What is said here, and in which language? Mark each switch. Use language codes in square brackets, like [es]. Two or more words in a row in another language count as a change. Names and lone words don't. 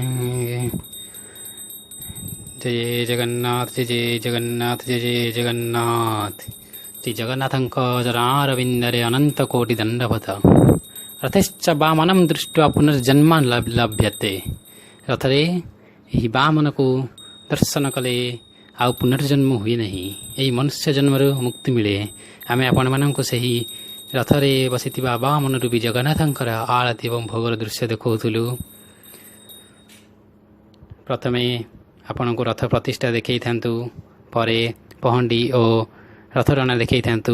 [sa] जय जगन्नाथ जय जय जगन्नाथ जय जय जगन्नाथ। [or] ଶ୍ରୀ ଜଗନ୍ନାଥଙ୍କ ଚରଣାରବିନ୍ଦରେ ଅନନ୍ତକୋଟିଦଣ୍ଡବତ। [sa] रथश्च वामनं दृष्ट्वा पुनर्जन्म लभ्यते। [or] रथरे ଏହି ବାମନକୁ ଦର୍ଶନ କଲେ ଆଉ ପୁନର୍ଜନ୍ମ ହୁଏ ନାହିଁ। ଏହି ମନୁଷ୍ୟ ଜନ୍ମରୁ ମୁକ୍ତି ମିଳେ। ଆମେ ଆପଣମାନଙ୍କୁ ସେହି ରଥରେ ବସିଥିବା ବାମନ ରୂପୀ ଜଗନ୍ନାଥଙ୍କର ଆଳତି ଏବଂ ଭୋଗର ଦୃଶ୍ୟ ଦେଖାଉଥିଲୁ। ପ୍ରଥମେ ଆପଣଙ୍କୁ ରଥ ପ୍ରତିଷ୍ଠା ଦେଖାଇଥାନ୍ତୁ, ପରେ ପହଣ୍ଡି ଓ ରଥଟଣା ଦେଖାଇଥାନ୍ତୁ।